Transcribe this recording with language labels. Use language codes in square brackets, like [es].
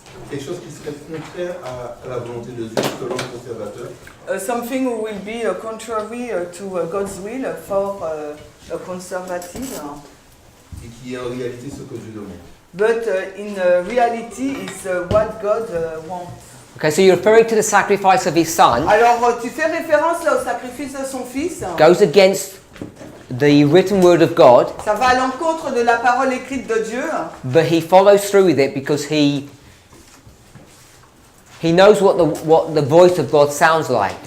[fr] Quelque chose qui serait contraire à la volonté de Dieu selon le conservateur. [en] Something will be contrary to God's will for a conservative. [fr] Et qui est en réalité ce que Dieu demande. [en] But in reality, is what God wants. Okay, so you're referring to the sacrifice of his son. [fr] Alors, tu fais référence là au sacrifice de son fils. [en] Goes against the written word of God. [fr] Ça va à l'encontre de la parole écrite de Dieu. [en] But he follows through with it because he knows what the voice of God sounds like.